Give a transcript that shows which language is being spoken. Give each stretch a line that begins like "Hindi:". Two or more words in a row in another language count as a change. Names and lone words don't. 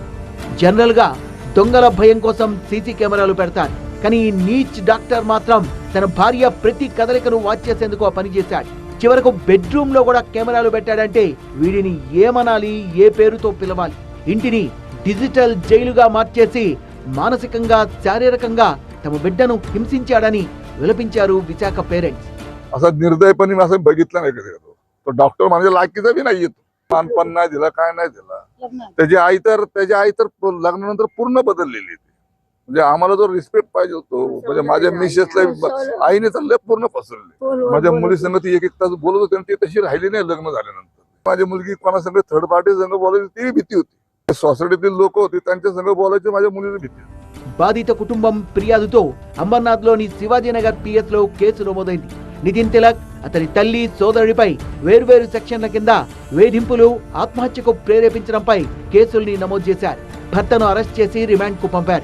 Telugu: జనరల్ గా దొంగల భయం కోసం సీసీ కెమెరాలు పెడతారు, కానీ ఈ నీచ్ డాక్టర్ మాత్రం తన భార్య ప్రతి కదలికను వాచ్ చేసేందుకు ఆ పని చేశాడు. చివరకు బెడ్రూమ్ లో కూడా కెమెరాలు పెట్టాడంటే వీడిని ఏమనాలి, ఏ పేరుతో పిలవాలి? ఇంటిని డిజిటల్ జైలుగా మార్చేసి మానసికంగా, శారీరకంగా తమ బిడ్డను హింసించాడని విలపించారు విశాఖ పేరెంట్స్.
Marathi: असं निर्दयपणे मी असं बघितलं नाही कधी. तो डॉक्टर म्हणजे लायकीचा बी नाही येतो. मानपण नाही दिला, काय नाही दिला. त्याची आई तर लग्नानंतर पूर्ण बदललेली. म्हणजे आम्हाला जो रिस्पेक्ट पाहिजे होतो, म्हणजे माझ्या मिसेसला आईने तर लय पूर्ण फसवले. माझ्या मुली संग ती एक तास बोलत होती, ती तशी राहिली नाही लग्न झाल्यानंतर. माझी मुलगी कोणा संग
English: third party
Marathi: संग बोलायची ती भीती होती. सोसायटीतील लोक होती, त्यांच्या संग बोलायची माझ्या मुलीला भीती.
Telugu: బాధిత కుటుంబం ఫిర్యాదుతో అంబర్నాథ్లోని శివాజీనగర్ పిఎస్ లో కేసు నమోదైంది. నితిన్ తిలక్, అతని తల్లి, సోదరుడిపై వేర్వేరు సెక్షన్ల కింద వేధింపులు, ఆత్మహత్యకు ప్రేరేపించడంపై కేసుల్ని నమోదు చేశారు. భర్తను అరెస్ట్ చేసి రిమాండ్ కు పంపారు.